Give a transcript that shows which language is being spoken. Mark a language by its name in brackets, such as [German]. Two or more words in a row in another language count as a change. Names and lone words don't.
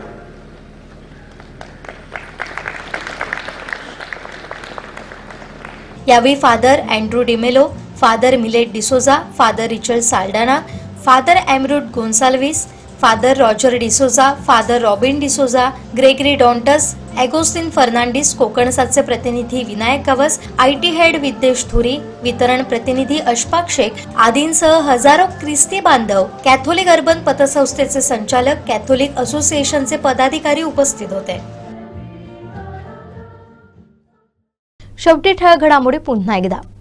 [Marathi] यावेळी फादर अँड्रू डिमेलो, फादर मिलेट डिसोजा, फादर रिचर्ड साल्डाना, फादर एमरूड गोन्साल्विस, फादर रॉजर डिसोजा, फादर रॉबिन डिसोजा, ग्रेगरी डॉन्टस, ॲगोस्टिन फर्नांडिस, कोकणसाचे प्रतिनिधी विनायक गवस, IT हेड विद्येश धुरी, वितरण प्रतिनिधी अशफाक शेख आदींसह हजारो ख्रिस्ती बांधव, कॅथोलिक अर्बन पतसंस्थेचे संचालक, कॅथोलिक असोसिएशनचे पदाधिकारी उपस्थित होते. शेवटी ठळक घडामोडी पुन्हा एकदा.